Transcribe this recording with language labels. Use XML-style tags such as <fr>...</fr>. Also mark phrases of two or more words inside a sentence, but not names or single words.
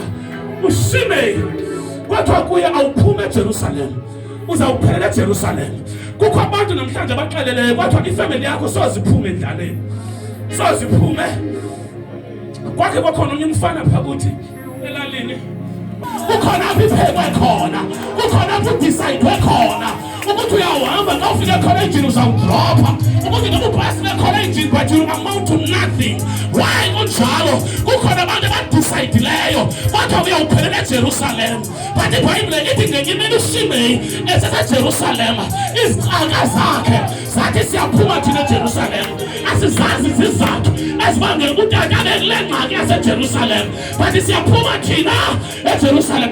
<xh>Ushimei kwathiwa kuye awuphume eJerusalem, uzawuphelela eJerusalem. Kukho abantu namhlanje abaxeleleyo kwathiwa ifamily yakho soziphume endlaleni, soziphume. Kwakhe kwakhona unye umfana phakathi elalini, kukhona apho iphekwe khona, kukhona apho udisayidiwe khona ukuthi uyahamba xa ufike khona endlini uzawudropha, ukuthi noma ubhasile khona endlini</xh> <en>but you amount to nothing.</en> <xh>Why kunjalo? Kukhona abantu abadisayidileyo kwathiwa uyawuphelela eJerusalem, but iBhayibhile ithi ngenye imini uShimei eseseJerusalem izicaka zakhe zathi siyaphuma thina eJerusalem. Asizazi izizathu ezibangela ukuthi abe kule ngxaki yaseJerusalem, but siyaphuma thina eJerusalem.</xh>